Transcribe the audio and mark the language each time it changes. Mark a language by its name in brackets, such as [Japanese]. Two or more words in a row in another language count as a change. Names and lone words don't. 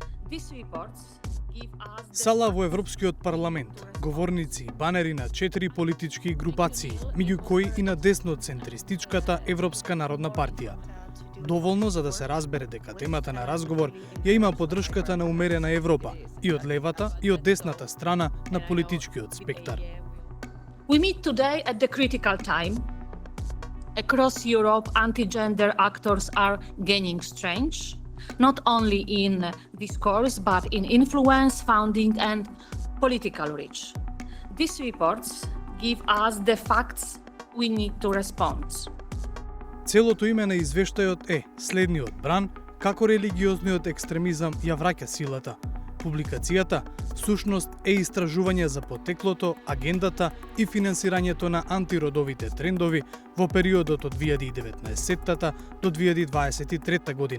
[Macedonian] Сала во Европскиот парламент, говорници и банери на 4 политички групации, меѓу кои и на десно-центристичката Европска народна партија. Доволно за да се разбере дека темата на разговор ја има поддршката на умерена Европа и од левата и од десната страна на политичкиот спектар. [English] We meet today at the critical time. Across Europe, anti-gender actors are gaining strength, not only in discourse, but in influence, founding, and political reach. These reports give us the facts we need to respond. [Macedonian] Целото име на извештајот е следниот бран како религиозниот екстремизам ја враќа силата. Публикацијата всушност е истражување за потеклото, агендата и финансирањето на антиродовите трендови во периодот од 2019 до 2023 година.